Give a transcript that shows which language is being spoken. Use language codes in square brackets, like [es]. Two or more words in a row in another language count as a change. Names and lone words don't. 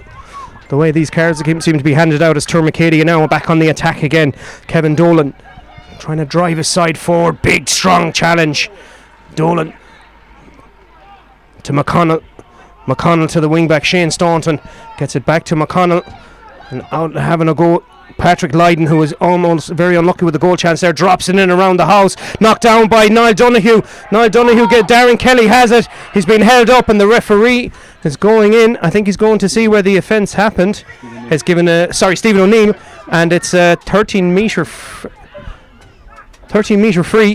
[en] The way these cards seem to be handed out, as Tuar Mhic Éadaigh now back on the attack again. Kevin Dolan trying to drive his side forward. Big, strong challenge. Dolan to McConnell. McConnell to the wing-back. Shane Staunton gets it back to McConnell. And out having a go. Patrick Lydon, who was almost very unlucky with the goal chance there, drops it in around the house. Knocked down by Niall Donoghue. Darren Kelly has it. He's been held up, and the referee is going in. I think he's going to see where the offence happened. Has given Stephen O'Neill, and it's a 13-metre free.